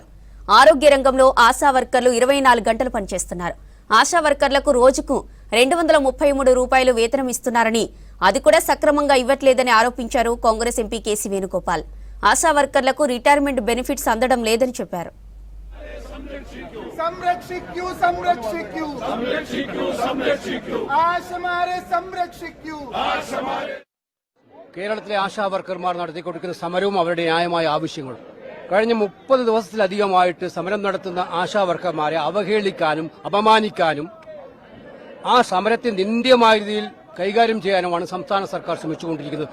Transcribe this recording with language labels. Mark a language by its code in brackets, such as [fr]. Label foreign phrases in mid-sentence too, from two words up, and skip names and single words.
[te] ఆరోగ్య రంగంలో ఆశా వర్కర్లు 24 గంటలు పనిచేస్తున్నారు. ఆశా వర్కర్లకు రోజుకు 233 రూపాయలు వేతనం ఇస్తున్నారని, అది కూడా సక్రమంగా ఇవ్వట్లేదని ఆరోపించారు కాంగ్రెస్ ఎంపీ కేసీ వేణుగోపాల్. ఆశా వర్కర్లకు [en] retirement benefits [te] అందడం లేదని చెప్పారు. [ml] കേരളത്തിലെ ആശാ വർക്കർമാർ നടത്തിക്കൊടുക്കുന്ന സമരവും അവരുടെ ന്യായമായ ആവശ്യങ്ങളും കഴിഞ്ഞ 30 ദിവസത്തിലധികമായിട്ട് സമരം നടത്തുന്ന ആശാ വർക്കർമാരെ അവഹേളിക്കാനും അപമാനിക്കാനും ആ സമരത്തെ നിന്ദ്യമായ രീതിയിൽ കൈകാര്യം ചെയ്യാനുമാണ് സംസ്ഥാന സർക്കാർ ശ്രമിച്ചുകൊണ്ടിരിക്കുന്നത്.